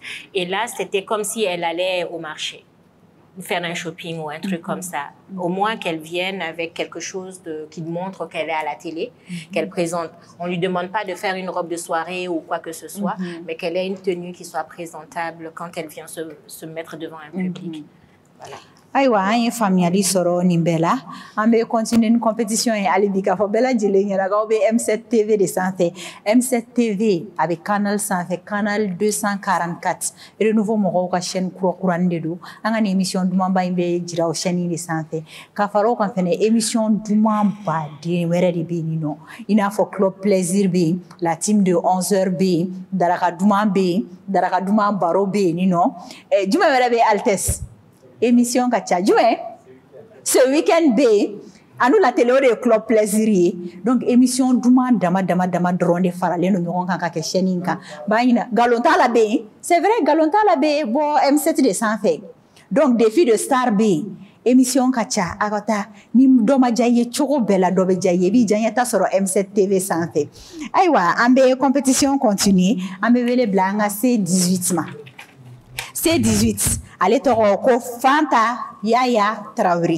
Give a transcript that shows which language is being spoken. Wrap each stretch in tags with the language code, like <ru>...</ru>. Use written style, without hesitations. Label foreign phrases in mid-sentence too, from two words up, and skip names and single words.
<fr>Et là, c'était comme si elle allait au marché faire un shopping ou un truc comme ça. Au moins qu'elle vienne avec quelque chose qui montre qu'elle est à la télé, qu'elle présente. On ne lui demande pas de faire une robe de soirée ou quoi que ce soit, mais qu'elle ait une tenue qui soit présentable quand elle vient se mettre devant un public. Voilà.</fr> <bm>Aïwa, an ye faamuyali sɔrɔ nin bɛɛ la an bɛ continuer ni compétition ye hali bi k'a fɔ bɛɛ lajɛlen ɲɛna k'aw bɛ M7 TV de sanfɛ. M7 TV a bɛ canal sanfɛ, canal 244 Renouveau mɔgɔw ka chaîne kurakurani de don. An ka nin émission dumanba in bɛ jira o chaîne de sanfɛ. Ka fara o kan fɛnɛ émission duman baden wɛrɛ de bɛ yen nɔ. I n'a fɔ Club Plaisir bɛ yen,</bm> <fr>la team de 11h</fr> <bm>bɛ yen, Daraka duman bɛ yen, Daraka duman baro bɛ yen nɔ. Jumɛn wɛrɛ bɛ Altesse? Émission ka ca jumɛn</bm> <fr>ce week-end</fr> <bm>bɛ anu la télé o de ye Club Plaisir ye donc émission duman dama dɔrɔn de faralen don ɲɔgɔn kan ka kɛ chaîne in kan b'a ɲina galon t'a la bɛ yen</bm> <fr>c'est vrai</fr> <bm>galon t'a la bɛ bɔ M7 de sanfɛ donc défi de star bɛ yen émission ka ca a ka taa ni dɔ ma diya i ye cogo bɛɛ la dɔ bɛ diya i ye i b'i diyaɲɛta sɔrɔ M7 TV sanfɛ ayiwa an bɛ compétition continuer an bɛ wele bila an ka C18 ma C18 ale tɔgɔ ko Fanta Yaya Traoré.</bm>